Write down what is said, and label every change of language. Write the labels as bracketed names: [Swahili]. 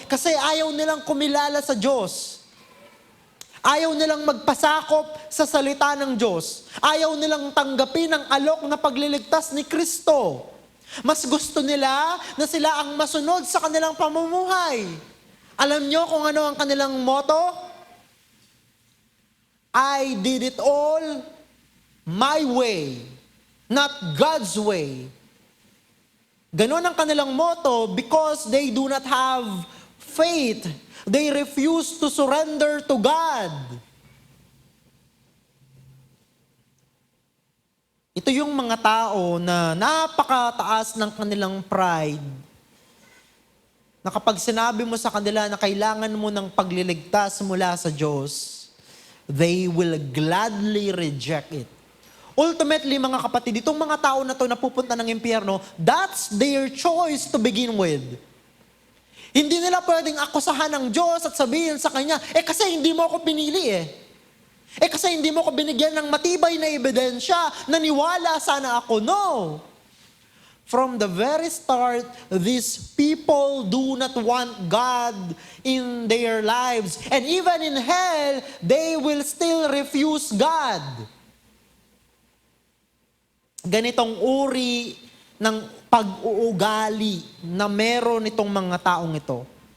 [Filipino] Kasi ayaw nilang kumilala sa Diyos. Ayaw nilang magpasakop sa salita ng Diyos. Ayaw nilang tanggapin ang alok na pagliligtas ni Kristo. Mas gusto nila na sila ang masunod sa kanilang pamumuhay. Alam nyo kung ano ang kanilang motto? [English] I did it all my way. Not God's way. [Filipino] Ganon ang kanilang motto [English] because they do not have faith. They refuse to surrender to God. [Filipino] Ito yung mga tao na napakataas ng kanilang pride. Na kapag sinabi mo sa kanila na kailangan mo ng pagliligtas mula sa Diyos, [English] they will gladly reject it. [Filipino] Ultimately, mga kapatid, itong mga tao na to na pupunta ng impyerno, [English] that's their choice to begin with. [Filipino] Hindi nila pwedeng akusahan ng Diyos at sabihin sa Kanya, kasi hindi mo ako pinili kasi hindi mo ako binigyan ng matibay na ebidensya, naniwala sana ako. [English] No! From the very start, these people do not want God in their lives. And even in hell, they will still refuse God. [Filipino] Ganitong uri ng pag-uugali na meron itong mga taong ito.